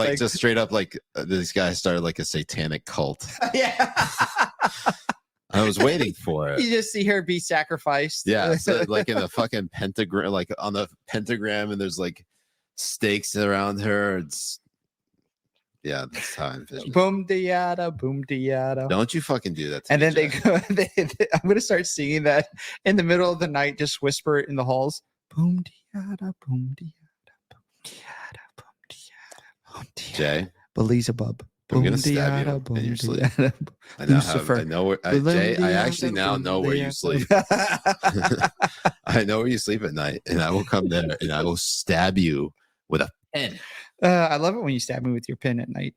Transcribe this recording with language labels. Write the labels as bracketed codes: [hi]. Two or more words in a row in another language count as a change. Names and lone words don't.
[en] Like just straight up, like these guys started like a satanic cult. Yeah. I was waiting for it. You just see her be sacrificed. Yeah, so like in a fucking pentagram, like on the pentagram, and there's like stakes around her. Yeah, that's how I envision. Boom diada, boom diada. Don't you fucking do that. And then they go. I'm gonna start singing that in the middle of the night. Just whisper it in the halls. Boom diada, boom diada, boom diada, boom diada, boom diada. Jay, Beelzebub. I'm gonna stab you in your sleep. I know where, Jay. I actually now know where you sleep. I know where you sleep at night, and I will come there and I will stab you with a pen. I love it when you stab me with your pen at night.